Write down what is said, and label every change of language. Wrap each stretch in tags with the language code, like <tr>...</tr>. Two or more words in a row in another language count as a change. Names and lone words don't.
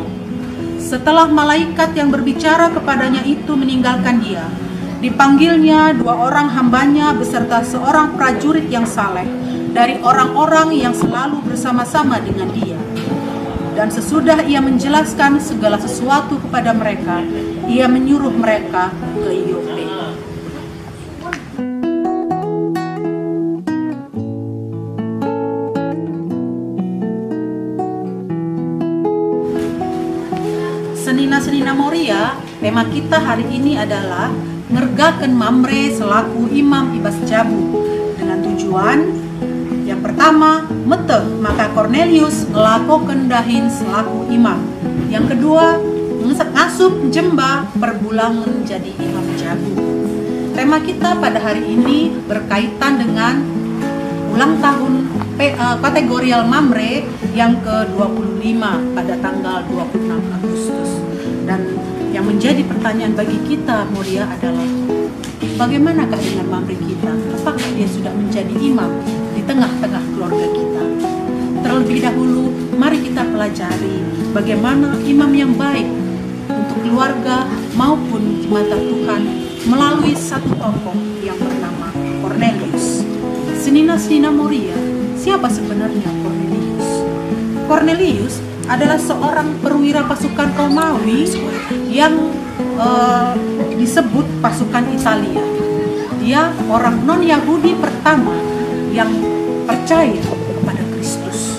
<id>Setelah malaikat yang berbicara kepadanya itu meninggalkan dia, dipanggilnya 2 orang hambanya beserta seorang prajurit yang saleh dari orang-orang yang selalu bersama-sama dengan dia. Dan sesudah ia menjelaskan segala sesuatu kepada mereka, ia menyuruh mereka ke Yope. Senina-senina Moria, tema kita hari ini adalah</id> <btx>ngergaken Mamre selaku imam ibas jabu,</btx> <id>dengan tujuan yang pertama,</id> <btx>meteh maka Cornelius ngelakoken dahin selaku imam.</btx> <id>Yang kedua,</id> <btx>ngasup jemba perbulangan jadi imam jabu.</btx> <id>Tema kita pada hari ini berkaitan dengan ulang tahun kategorial Mamre yang ke-25 pada tanggal 26 Agustus. Dan yang menjadi pertanyaan bagi kita Moria adalah, bagaimanakah dengan Mamre kita? Apakah dia sudah menjadi imam di tengah-tengah keluarga kita? Terlebih terlebih dahulu mari kita pelajari bagaimana imam yang baik untuk keluarga maupun di mata Tuhan melalui satu tokoh yang bernama Cornelius. Senina-senina Moria, siapa sebenarnya Cornelius? Cornelius adalah seorang perwira pasukan Romawi yang disebut pasukan Italia. Dia orang non-Yahudi pertama yang percaya kepada Kristus.</id>